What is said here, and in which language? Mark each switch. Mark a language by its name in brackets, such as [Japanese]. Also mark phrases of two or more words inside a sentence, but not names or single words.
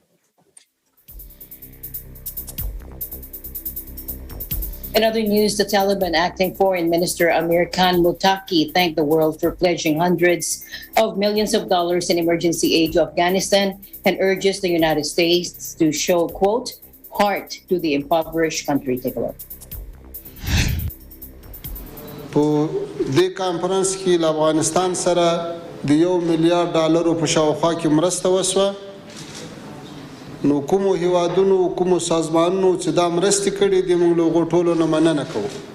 [English] In other news, the Taliban acting Foreign Minister Amir Khan Muttaqi thanked the world for pledging hundreds of millions of dollars in emergency aid to Afghanistan and urges the United States to show, quote, heart to the impoverished country. Take a look. [Pashto] په دې کانفرنس کې له افغانستان سره د $1 ملیارډ په شاوخوا کې مرسته وشوه. نو کومو هیوادونو کومو سازمانونو چې دا مرستې کړي دي موږ له هغو ټولو نه مننه کوو.